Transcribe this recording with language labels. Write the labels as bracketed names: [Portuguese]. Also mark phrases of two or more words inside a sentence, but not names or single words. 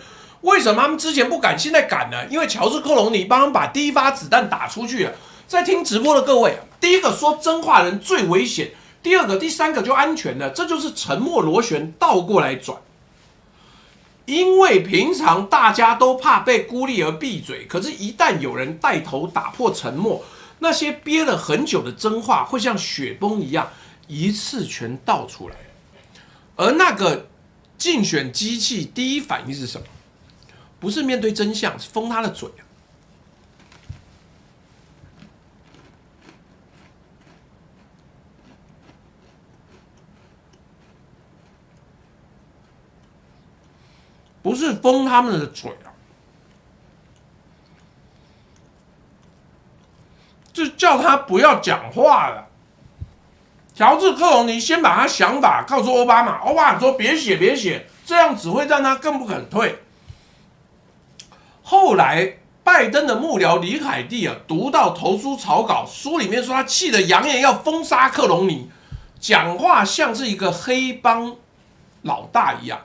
[Chinese] 為什麼他們之前不敢，現在敢呢？因為喬治·克隆尼幫他們把第一發子彈打出去了。在聽直播的各位，第一個說真話的人最危險。第二個、第三個就安全了，這就是沉默螺旋倒過來轉。因為平常大家都怕被孤立而閉嘴，可是一旦有人帶頭打破沉默，那些憋了很久的真話會像雪崩一樣一次全倒出來。而那個競選機器第一反應是什麼？不是面對真相，是封他的嘴啊。不是封他們的嘴啊，就叫他不要講話了。喬治·克隆尼先把他想法告訴奧巴馬，奧巴馬說別寫，這樣只會讓他更不肯退。後來拜登的幕僚李凱蒂讀到投書草稿，書裡面說他氣得揚言要封殺克隆尼，講話像是一個黑幫老大一樣。